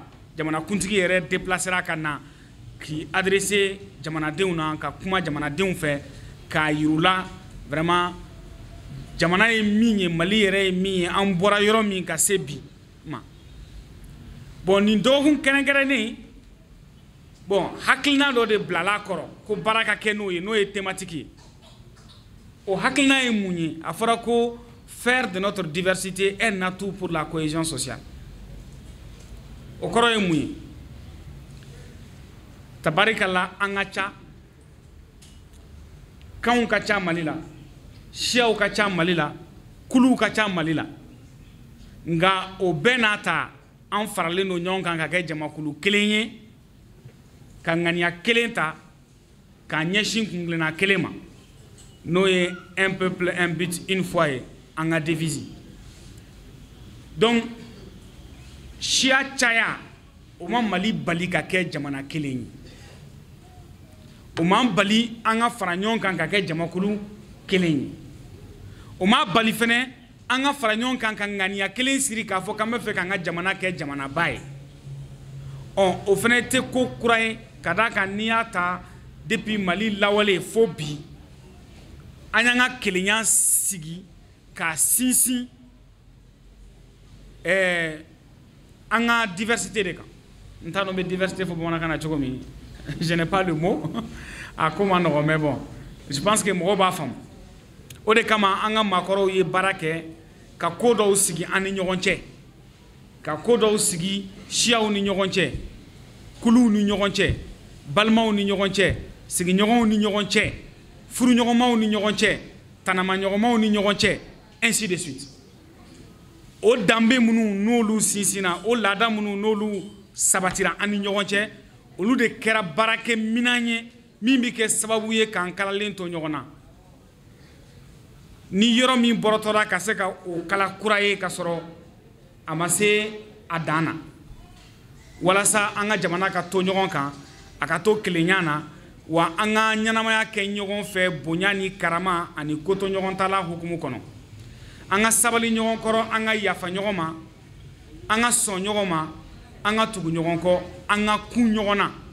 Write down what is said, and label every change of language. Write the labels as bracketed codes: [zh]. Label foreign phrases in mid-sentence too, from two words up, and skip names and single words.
[bm] jamanakuntigi yɛrɛ déplacera ka na k'i adresser jamanadenw na ka kuma jamanadenw fɛ k'a yirula vraiment jamana ye min ye Mali yɛrɛ ye min ye an bɔra yɔrɔ min ka se bi ma bon nin dɔgɔkun kɛrɛnkɛrɛnnen bon hakilina dɔ de bilala kɔrɔ ko baara ka kɛ n'o ye thématique ye o hakilina ye mun ye a fɔra ko [fr] faire de notre diversité un atout pour la cohésion sociale [bm] o kɔrɔ ye mun ye tabarikala an ka ca kanw ka ca Mali la siyaw ka ca Mali la kuluw ka ca Mali la nga o bɛɛ n'a ta an faralen don ɲɔgɔn kan ka kɛ jamakulu kelen ye ka ŋaniya kelen ta k'a ɲɛsin kungilenna kelen ma n'o ye [fr] un peuple un but une foi [bm] ye an ka devise donc siya caya o ma Mali bali ka kɛ jamana kelen ye o m'an bali an ka fara ɲɔgɔn kan ka kɛ jamakulu kelen ye o ma bali fɛnɛ an ka fara ɲɔgɔn kan ka ŋaniya kelen siri k'a fɔ k'an bɛ fɛ k'an ka jamana kɛ jamanaba ye o fɛnɛ tɛ ko kura ye ka d'a kan n'i y'a ta depuis Mali lawale fo bi an y'an ka kelenya sigi k'a sinsin an ka diversité de kan n t'a dɔn n bɛ diversité fɔ bamanankan na cogo min [fr] je n'ai pas le mot [bm] a ko ma nɔgɔn [fr] mais bon je pense que [bm] mɔgɔw b'a faamu o de kama an ka maakɔrɔw ye baara kɛ ka ko dɔw sigi an ni ɲɔgɔn cɛ ka ko dɔw sigi siyaw ni ɲɔgɔn cɛ kuluw ni ɲɔgɔn cɛ balimaw ni ɲɔgɔn cɛ sigiɲɔgɔnw ni ɲɔgɔn cɛ furuɲɔgɔnmaw ni ɲɔgɔn cɛ tanamaɲɔgɔnmaw ni ɲɔgɔn cɛ [fr] ainsi de suite [bm] o danbe minnu n'olu sinsinna o laada minnu n'olu sabatira an ni ɲɔgɔn cɛ olu de kɛra baarakɛ minan ye min bɛ kɛ sababu ye k'an kalalen to ɲɔgɔn na ni yɔrɔ min bɔrɔtɔra ka se ka o kala kura ye ka sɔrɔ a ma se a dan na walasa an ka jamana ka to ɲɔgɔn kan a ka to kelenya na wa an ka ɲɛnamaya kɛ ɲɔgɔn fɛ bonya ni karama ani ko to ɲɔgɔn ta la hukumu kɔnɔ an ka sabali ɲɔgɔn kɔrɔ an ka yafa ɲɔgɔn ma an ka sɔn ɲɔgɔn ma an ka tugu ɲɔgɔn kɔ an ka kun ɲɔgɔn na